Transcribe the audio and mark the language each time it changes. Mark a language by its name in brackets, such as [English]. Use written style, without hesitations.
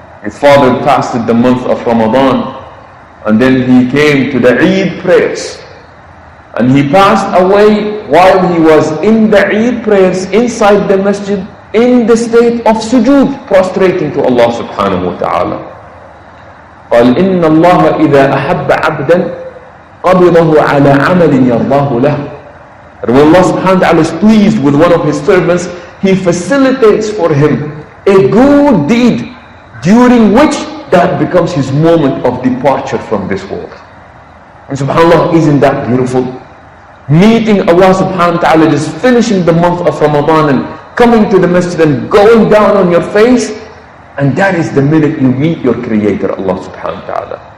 [English] His father fasted the month of Ramadan, and then he came to the Eid prayers. And he passed away while he was in the Eid prayers inside the masjid, in the state of sujood, prostrating to Allah subhanahu wa ta'ala. [Arabic] قال إن الله إذا أحب عبدا قبضه على عمل يرضاه له. [English] And when Allah subhanahu wa ta'ala is pleased with one of His servants, He facilitates for him a good deed, during which that becomes his moment of departure from this world. And subhanAllah, isn't that beautiful? Meeting Allah subhanahu wa ta'ala, just finishing the month of Ramadan and coming to the masjid and going down on your face, and that is the minute you meet your creator, Allah subhanahu wa ta'ala.